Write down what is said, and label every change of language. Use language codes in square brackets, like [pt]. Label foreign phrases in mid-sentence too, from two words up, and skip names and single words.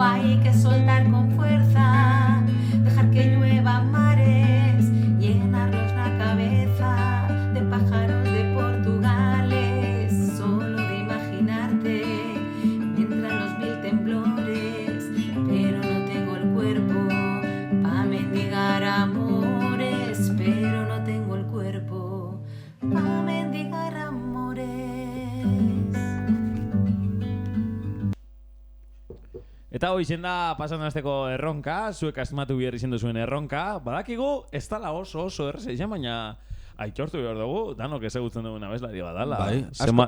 [es] Hay que soltar con fuerza, dejar que llueva mares, llenarnos la cabeza de pájaros de Portugales. Solo de imaginarte me entran los 1000 temblores, pero no tengo el cuerpo pa' mendigar amores, pero no tengo el cuerpo pa' mendigar amores. [eu] Eta hoi izen da pasan hasteko erronka, zuek asmatu behar izen duzuen erronka, badakigu ez dala oso erreza izan, baina aitortu behar dugu, danok ezagutzen dugun abeslari badala. Bai,